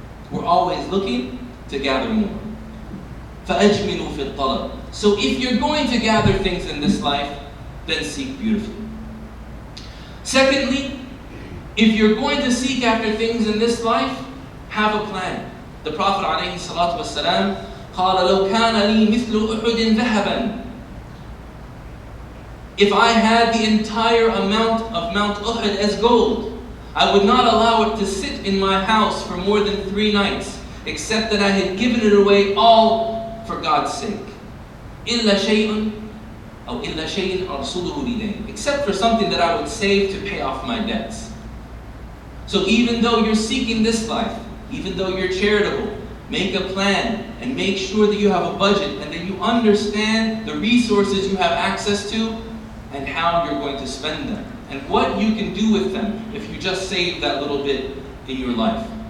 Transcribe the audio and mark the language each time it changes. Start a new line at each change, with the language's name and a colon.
English: We're always looking to gather more.
Arabic: فَأَجْمِلُوا فِي الطَّلَبِ.
English: So if you're going to gather things in this life, then seek beautifully. Secondly, if you're going to seek after things in this life, have a plan. The Prophet
Arabic: ﷺ قال لو كان لي مثل أحد ذهبا.
English: If I had the entire amount of Mount Uhud as gold, I would not allow it to sit in my house for more than 3 nights, except that I had given it away all for God's sake.
Arabic: إلا شيء أو إلا شيء أرصده لدين.
English: Except for something that I would save to pay off my debts. So even though you're seeking this life, even though you're charitable, make a plan and make sure that you have a budget and that you understand the resources you have access to and how you're going to spend them and what you can do with them if you just save that little bit in your life.